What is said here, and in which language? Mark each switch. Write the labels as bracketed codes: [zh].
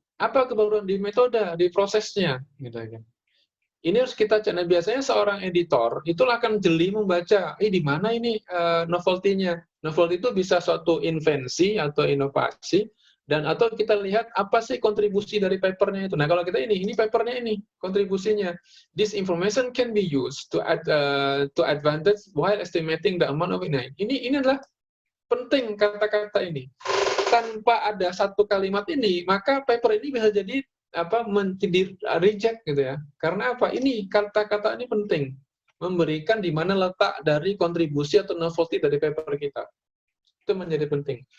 [id] Apa kebaruan di metode, di prosesnya, gitu kan. Ini harus kita cek. Nah, biasanya seorang editor itu akan jeli membaca, di mana ini novelty-nya. Novelty itu bisa suatu invensi atau inovasi, dan atau kita lihat apa sih kontribusi dari papernya itu. Nah, kalau kita ini papernya ini, kontribusinya. [en] This information can be used to advantage while estimating the amount of it. [id] Nah, ini adalah penting kata-kata ini. Tanpa ada satu kalimat ini, maka paper ini bisa jadi menjadi reject gitu ya. Karena apa? Ini kata-kata ini penting, memberikan di mana letak dari kontribusi atau novelty dari paper kita. Itu menjadi penting.